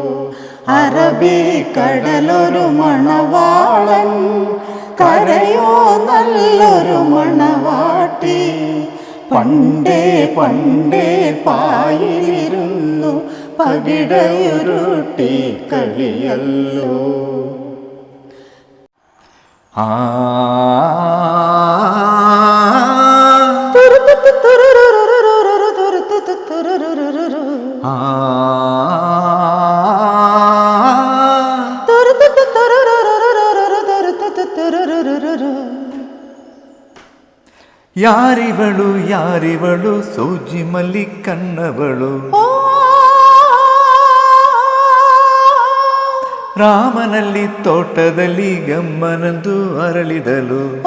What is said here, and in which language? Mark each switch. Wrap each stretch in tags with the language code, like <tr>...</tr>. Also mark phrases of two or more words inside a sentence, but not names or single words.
<ml>അറബിക്കടലൊരു മണവാളൻ കരയോ നല്ലൊരു മണവാട്ടി പണ്ടേ പണ്ടേ പായിലിരുന്നു പകിടയുരുട്ടി കളിയല്ലോ. ആ ആ</ml> <kn>ಯಾರಿವಳು ಯಾರಿವಳು ಸೂಜಿ ಮಲ್ಲಿ ಕಣ್ಣವಳು ರಾಮನಲ್ಲಿ ತೋಟದಲ್ಲಿ ಗಮ್ಮನಂದು ಅರಳಿದಳು.</kn>